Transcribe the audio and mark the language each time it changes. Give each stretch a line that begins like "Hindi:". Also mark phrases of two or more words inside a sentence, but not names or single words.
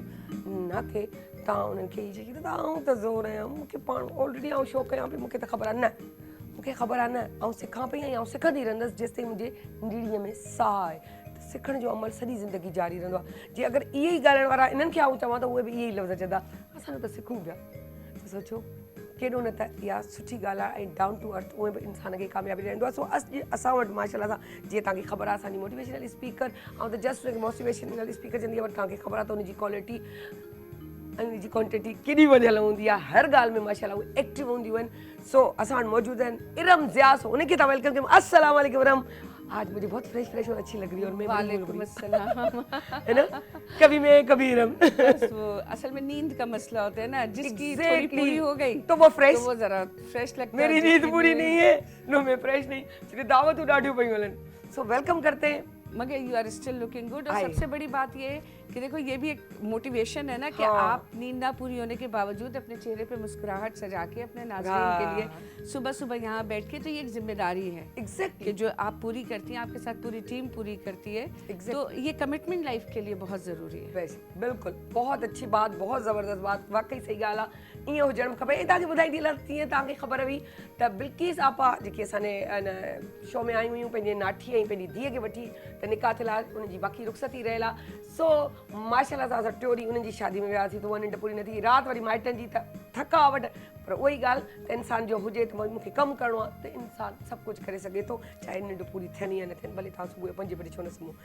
Sindhi: न की तव्हां उन्हनि खे इहा चई त आऊं त ज़ोर आहियां, मूंखे पाण ऑलरेडी आउं शो कयां पई, मूंखे त ख़बर आहे न, मूंखे ख़बर आहे न, आउं सिखां पई ऐं आउं सिखंदी रहंदसि जेसि ताईं मुंहिंजे नीड़ीअ में साह आहे। त सिखण जो अमल सॼी ज़िंदगी जारी रहंदो आहे। जे अगरि इहे ई ॻाल्हाइण वारा इन्हनि खे आउं चवां त उहे बि इहे ई लफ़्ज़ चवंदा असां त सिखूं पिया। त सोचो केॾो न त इहा सुठी ॻाल्हि आहे ऐं
English: down to earth
Sindhi: उहे बि इंसान खे कामयाबी रहंदो आहे। सो असां वटि माशाल्लाह सां जीअं तव्हांखे ख़बर आहे असांजी
English: motivational speaker
Sindhi: ऐं त
English: just motivational speaker
Sindhi: चवंदी आहे, बट तव्हांखे ख़बर आहे त उनजी क्वालिटी ऐं उनजी क्वांटिटी केॾी वधियल हूंदी आहे। हर ॻाल्हि में माशाल्लाह उहे एक्टिव हूंदियूं आहिनि। सो असां वटि मौजूदु आहिनि इरम ज़ियास, उनखे तव्हां वेलकम कयूं।
Arabic: السلام علیکم इरम।
Urdu: آج مجھے بہت فریش اور اچھی لگ رہی ہے اور میں
Arabic: وعلیکم السلام.
Urdu: ہے نا، کبھی میں کبھی इरम। بس وہ اصل میں نیند کا مسئلہ ہوتا ہے نا، جس کی تھوڑی پوری ہو گئی تو وہ فریش, تو وہ ذرا فریش لگتا ہے. میری نیند پوری نہیں ہے، نو میں فریش نہیں، صرف
Sindhi: दावत ॾाढियूं पयूं हलनि।
Urdu: سو ویلکم کرتے ہیں.
English: मगर you are still looking good.
Urdu: और आए। سب سے بڑی بات یہ ہے کہ دیکھو یہ بھی ایک موٹیویشن ہے نا کہ آپ نیند نہ پوری ہونے کے باوجود اپنے چہرے پہ مسکراہٹ سجا کے اپنے ناظرین کے لیے صبح صبح یہاں بیٹھ کے، تو یہ ایک ذمہ داری ہے کہ جو آپ پوری کرتی ہیں، آپ کے ساتھ پوری ٹیم پوری کرتی ہے. تو یہ کمٹمنٹ لائف کے لیے بہت ضروری ہے. ویسے بالکل بہت اچھی بات، بہت زبردست بات، واقعی
Sindhi: सही ॻाल्हि आहे। ईअं हुजणु खपे। ऐं तव्हांखे ॿुधाईंदी हलां तीअं तव्हांखे ख़बर हुई त बिल्किस आपा जेकी असांजे इन शो में आयूं हुयूं पंहिंजे नाठी ऐं पंहिंजी धीअ खे वठी, त निकाह थियल आहे, उनजी बाक़ी रुख़सती रहियल आहे। सो माशाल्लाह सां असां टियों ॾींहुं उन्हनि जी शादी में वियासीं, त उहा निंड पूरी न थी। राति वरी माइटनि जी त थकावट, पर उहा ई ॻाल्हि त इंसान जो हुजे त मूंखे कमु करिणो आहे त इंसान सभु कुझु करे सघे थो, चाहे निंड पूरी थियनि या न थियनि, भले तव्हां सुबुह जो 5 बजे छो न सुम्हो।